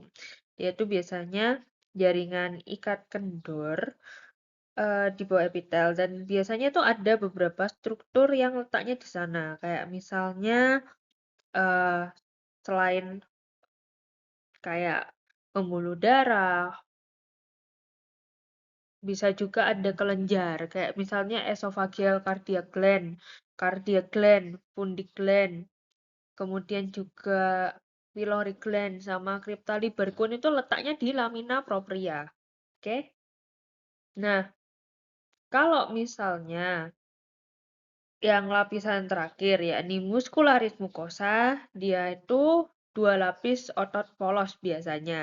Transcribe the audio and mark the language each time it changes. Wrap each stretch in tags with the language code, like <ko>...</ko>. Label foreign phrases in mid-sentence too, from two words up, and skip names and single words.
<id>Dia itu biasanya jaringan ikat kendor di bawah epitel dan biasanya tuh ada beberapa struktur yang letaknya di sana. Kayak misalnya uh, selain kayak pembuluh darah, bisa juga ada kelenjar, kayak misalnya</id> <en>esophageal cardiac gland, pundic gland,</en> <id>kemudian juga</id> <en>pyloric gland,</en> <id>sama crypta libercum itu letaknya di lamina propria. Oke? Nah, kalau misalnya yang lapisan terakhir yakni muscularis mucosa, dia itu 2 lapis otot polos biasanya.</id>